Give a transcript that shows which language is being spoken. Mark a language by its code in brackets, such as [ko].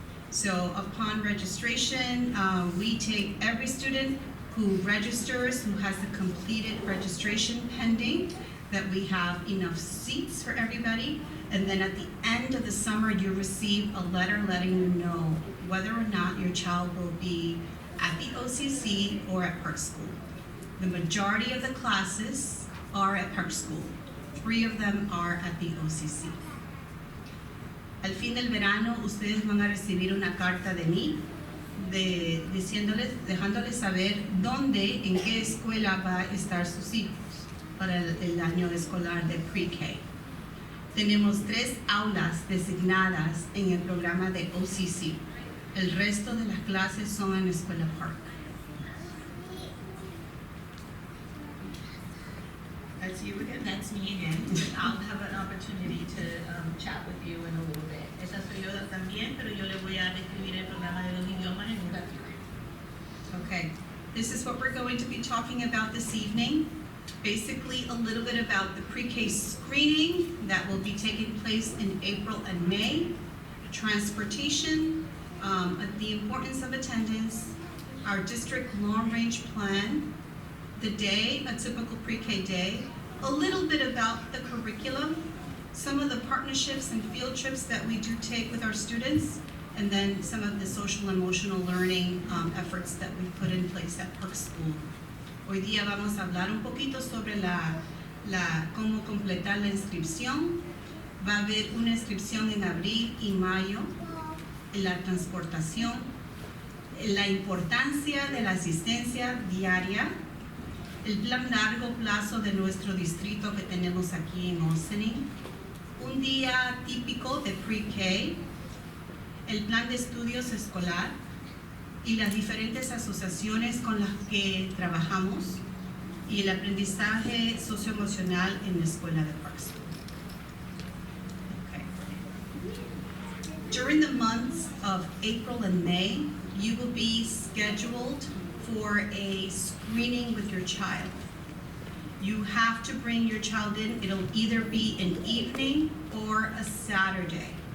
[en] So upon registration, we take every student who registers, who has a completed registration pending, that we have enough seats for everybody. And then at the end of the summer, you receive a letter letting you know whether or not your child will be at the OCC or at Perk School. The majority of the classes are at Perk School. 3 of them are at the OCC. [es] Al fin del verano, ustedes van a recibir una carta de mí, dejándoles saber dónde, en qué escuela va a estar sus hijos para el año escolar de pre-K. Tenemos 3 aulas designadas en el programa de OCC. El resto de las clases son en Escuela Park. [en] That's you again? That's me again. I'll have an opportunity to chat with you in a little bit. [es] Esa soy yo también, pero yo le voy a describir el programa de los idiomas en un ratito. [en] Okay, this is what we're going to be talking about this evening. Basically, a little bit about the pre-K screening that will be taking place in April and May, transportation, the importance of attendance, our district long-range plan, the day, a typical pre-K day, a little bit about the curriculum, some of the partnerships and field trips that we do take with our students, and then some of the social emotional learning efforts that we put in place at Perk School. [es] Hoy día vamos a hablar un poquito sobre cómo completar la inscripción. Va a haber una inscripción en abril y mayo, la transportación, la importancia de la asistencia diaria, el plan largo plazo de nuestro distrito que tenemos aquí en Ossining, un día típico de pre-K, el plan de estudios escolar y las diferentes asociaciones con las que trabajamos y el aprendizaje socioemocional en la escuela de Park School. [en] Okay. During the months of April and May, you will be scheduled for a screening with your child. You have to bring your child in. It'll either be an evening or a Saturday.